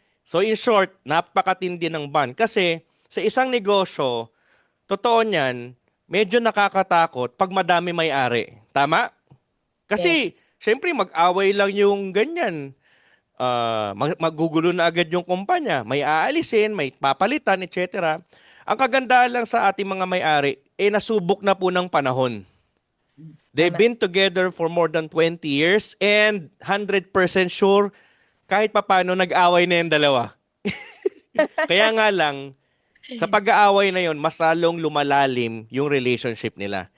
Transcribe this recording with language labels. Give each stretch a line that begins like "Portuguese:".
Filipino: So in short, napakatindi ng bond. Kasi sa isang negosyo, totoo niyan, medyo nakakatakot pag madami may-ari. Tama? Kasi,
English: Yes.
Filipino: syempre, mag-away lang yung ganyan. Magugulo na agad yung kumpanya. May aalisin, may papalitan, etc. Ang kagandahan lang sa ating mga may-ari, nasubok na po ng panahon.
English: They've
Filipino: Tama.
English: been together for more than 20 years and 100% sure
Filipino: kahit papano nag-away na yung dalawa. Kaya nga lang, sa pag-aaway na yon, mas lalong lumalalim yung relationship nila.